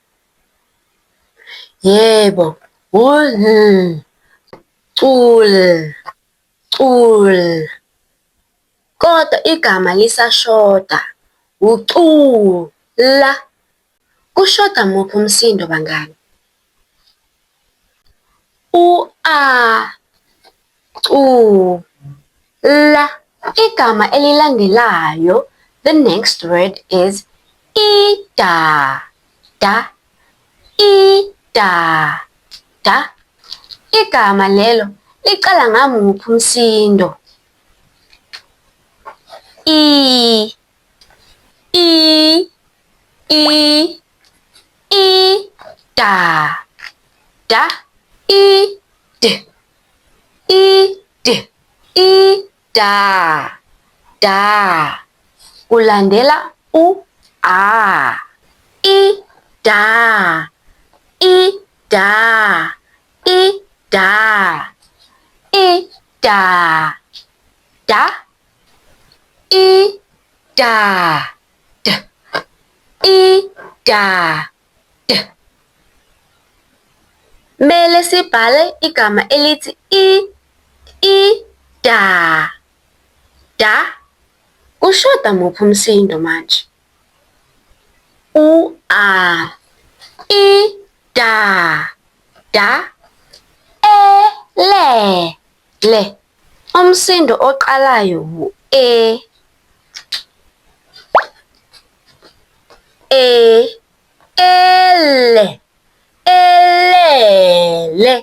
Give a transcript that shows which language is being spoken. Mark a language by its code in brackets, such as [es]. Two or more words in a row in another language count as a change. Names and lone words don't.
[zu] Yebo. Kodwa igama lisashoda. La. Kushoda muphi umsindo bangani? A. La. Igama elilandelayo, [en] the next word is ida. Da. Ida. da. [zu] Igama lelo liqala ngamuphi umsindo? I, da, da, da, da. Kulandela u, a. Da, da, da, da, da, da, da, d. Mele sibhale igama elithi da, da. Kushoda muphi umsindo manje? U-a, da, da. Le. Umsindo oqalayo u-e. Le.